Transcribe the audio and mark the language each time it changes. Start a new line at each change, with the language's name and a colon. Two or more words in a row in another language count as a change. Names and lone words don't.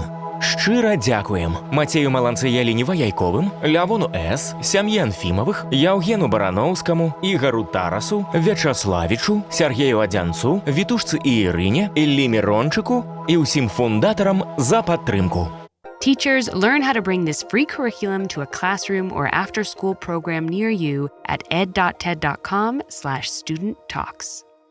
Belarusian: Шчыра дзякуем Мацею Маланцыялі-Неваяйковым, Лявону С., сям'і Анфімавых, Яўгену Бараноўскаму, Ігару Тарасу, Вячаславічу, Сяргею Адзянцу, Вітушцы і Ірыне, Іллі Мірончыку і ўсім фундатарам за падтрымку.
English: Teachers, learn how to bring this free curriculum to a classroom or after-school program near you at ed.ted.com/student talks.